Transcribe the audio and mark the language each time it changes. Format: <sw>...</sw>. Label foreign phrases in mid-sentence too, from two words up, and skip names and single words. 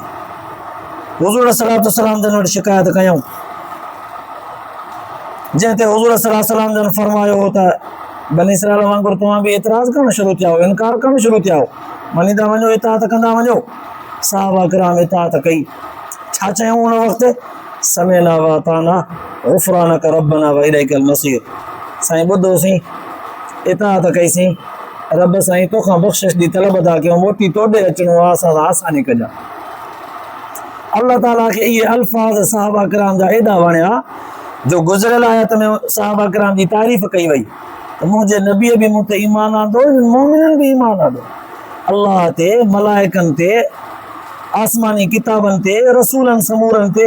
<sd>हुज़ूर सलातो सलाम जन वटि शिकायत कयूं, जंहिं ते हुज़ूर सलाम जन फरमायो हो त बनी इसराईल वांगुरु तव्हां बि एतिराज़ करणु शुरू थिया हो, इनकार करणु शुरू थिया हो, मञींदा वञो, इताअत कंदा वञो। सहाबा किराम इताअत कई। छा चयूं उन वक़्तु?</sd> <ar>سمعنا وأطعنا غفرانك ربنا وإليك المصير.</ar> <sd>साईं ॿुधोसीं, इताअत कईसीं, रब साईं तोखां बख़्शिश जी तलब अदा कयूं, मोटी तोॾे अचिणो आहे, असां सां आसानी कजां। अल्लाह ताला खे इहे अल्फाज़ सहाबा किराम जा एॾा वणिया जो गुज़िरियल आयत में सहाबा किराम जी तारीफ़ कई वई त मुंहिंजे नबीअ बि मूं ते ईमान आंदो, मोमिननि बि ईमान आंदो, अल्लाह ते, मलाइकनि ते, आसमानी किताबनि ते, रसूलनि समूरनि ते।</sd>